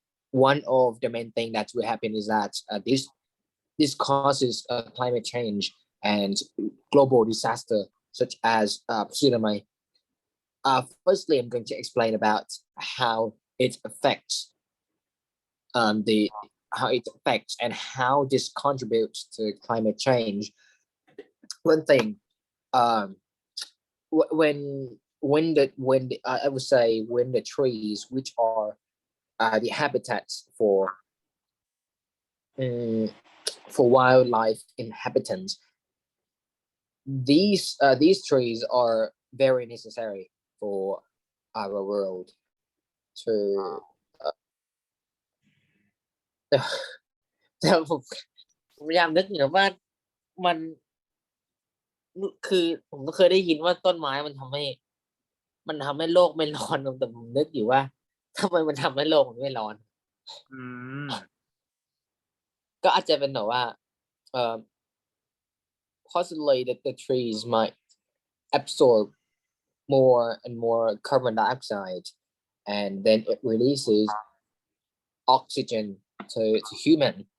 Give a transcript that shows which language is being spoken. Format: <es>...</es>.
<en>One of the main thing that will happen is that this causes climate change and global disaster such as tsunami. Firstly, I'm going to explain about how it affects and how this contributes to climate change. One thing, when the I would say when the trees, which are the habitats for wildlife inhabitants, these trees are very necessary for our world to</en> <th>แต่ผมพยายามนึกอยู่นะว่ามัน คือผมก็เคยได้ยินว่าต้นไม้มันทำให้โลกไม่ร้อนแต่ผมนึกอยู่ว่าทำไมมันทำให้โลกมันไม่ร้อน อืม ก็อาจจะเป็นแบบว่า</th> <en>possibly that the trees might absorb more and more carbon dioxide and then it releases oxygen to human.</en>